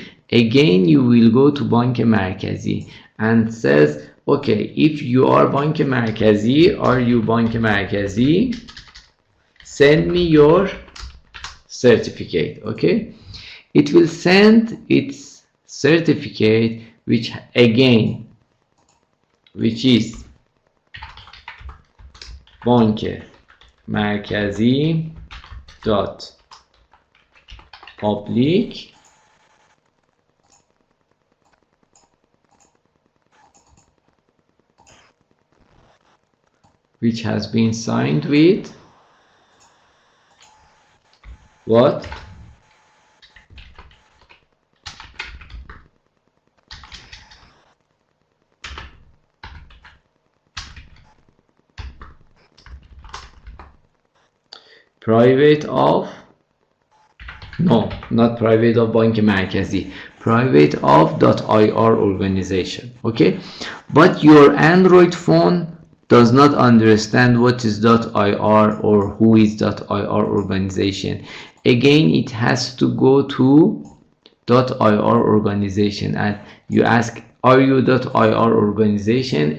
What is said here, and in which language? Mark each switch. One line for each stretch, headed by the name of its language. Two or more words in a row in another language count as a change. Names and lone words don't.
English: Again, you will go to Bank Markazi and says, okay, if you are Bank Markazi, are you Bank Markazi? Send me your certificate, okay. it will send its certificate, which is بانک مرکزی dot public which has been signed with what? Private of, no, not private of بانک مرکزی, private of .ir organization. Okay, but your Android phone does not understand what is .ir or who is .ir organization. Again, it has to go to .ir organization and you ask, are you .ir organization?